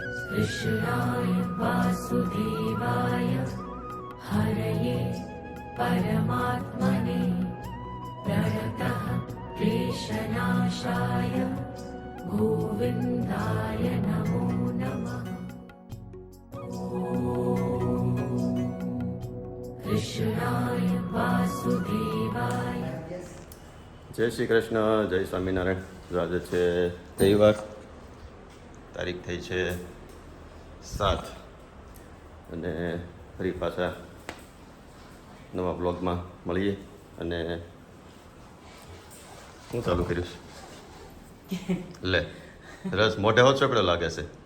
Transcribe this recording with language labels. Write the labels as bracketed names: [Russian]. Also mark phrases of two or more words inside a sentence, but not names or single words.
[Sanskrit] कृष्णाय वासुदेवाय हरये परमात्मने प्रणतः क्लेशनाशाय गोविन्दाय नमो नमः। कृष्णाय वासुदेवाय। [Gujarati] જય શ્રી કૃષ્ણ, જય સ્વામિનારાયણ. આજે છે રવિવાર, તારીખ થઈ છે 7 અને ફરી પાછા નવા બ્લોગમાં મળીએ. અને હું ચાલુ કર્યું છે લે રસ મોઢે હોત ચોપડો લાગે છે.